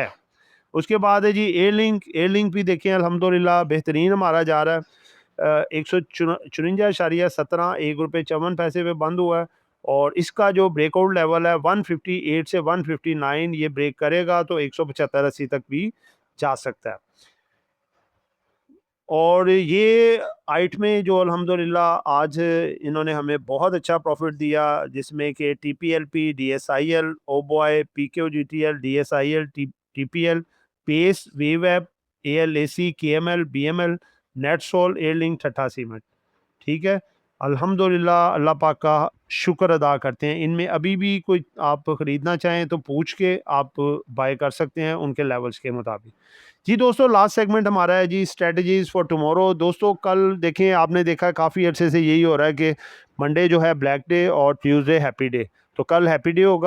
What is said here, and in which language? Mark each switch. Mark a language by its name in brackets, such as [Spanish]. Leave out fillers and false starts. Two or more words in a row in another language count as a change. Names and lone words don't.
[Urdu] اس کے بعد ہے جی ایئرلنک بھی دیکھیں الحمدللہ بہترین ہمارا جا رہا ہے، 154.17، 1 روپے 54 پیسے پہ بند ہوا ہے، اور اس کا جو [English] breakout level [Urdu] ہے 158 سے 159، یہ بریک کرے گا تو 175-80 تک بھی جا سکتا ہے. اور یہ آئٹ میں جو الحمدللہ آج انہوں نے ہمیں بہت اچھا پرافٹ دیا، جس میں کہ TPLP، DSIL، اوبوائے، PQGTL، DSIL، TPL، پیس، ویوایپ، ALAC، KML، BML، نیٹسول، ایئرلنک, ठट्ठा सीमेंट। ٹھیک ہے، الحمدللہ اللہ پاک کا شکر ادا کرتے ہیں. ان میں ابھی بھی کوئی آپ خریدنا چاہیں تو پوچھ کے آپ بائے کر سکتے ہیں ان کے لیولز کے مطابق. جی دوستوں, [English] last segment [Urdu] ہمارا ہے جی [English] strategies for tomorrow. [Urdu] دوستوں کل دیکھیں، آپ نے دیکھا کافی عرصے سے یہی ہو رہا ہے کہ منڈے جو ہے [English] black day [Urdu] और [English] Tuesday happy day, [Urdu] تو کل [English] happy day [Urdu] ہوگا.